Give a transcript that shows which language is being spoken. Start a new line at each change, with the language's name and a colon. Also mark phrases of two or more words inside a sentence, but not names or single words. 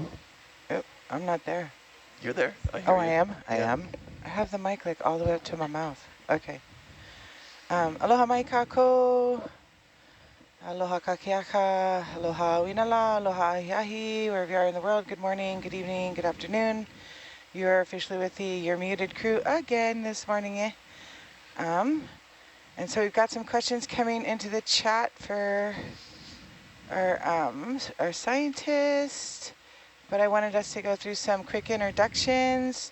English: Oh, I'm not there. You're there. I hear Oh, you. I am? I Yeah. am? I have the mic like all the way up to my mouth.
Hawaiian: Okay. Aloha mai kako. Aloha kakiaka. Aloha winala. Aloha ahi,
English: wherever you are in the world. Good morning, good evening, good afternoon. You're officially with the You're Muted crew again this morning, eh? And so we've got some questions coming into the chat for our scientist, but I wanted us to go through some quick introductions.